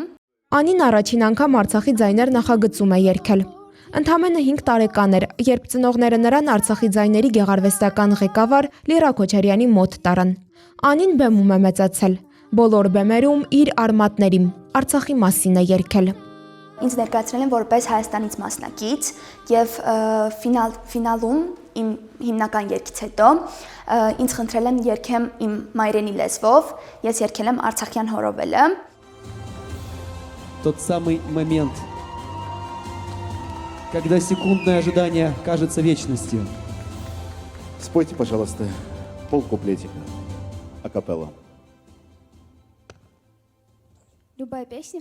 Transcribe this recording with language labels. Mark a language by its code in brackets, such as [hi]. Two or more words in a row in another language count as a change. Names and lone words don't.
[hy] Անին առաջին անգամ Արցախի ձայներ նախագծում է երգել։ Ընդամենը 5 տարեկան էր, երբ ծնողները նրան Արցախի ձայների գեղարվեստական ղեկավար Լիրա Քոչարյանի մոտ տարան։ Անին բեմում է մեծացել, բոլոր բեմերում իր արմատներին, Արցախի մասին է երգել։ Ինձ ներկայացրել են որպես Հայաստանից մասնակից և ֆինալում իմ հիմնական երգից հետո ինձ խնդրել են երգեմ իմ մայրենի լեզվով, ես երգել եմ արցախյան հորովելը։ [ru] Тот самый момент, когда секундное ожидание кажется вечностью. Спойте, пожалуйста, полкуплетика, акапелла. Любая песня?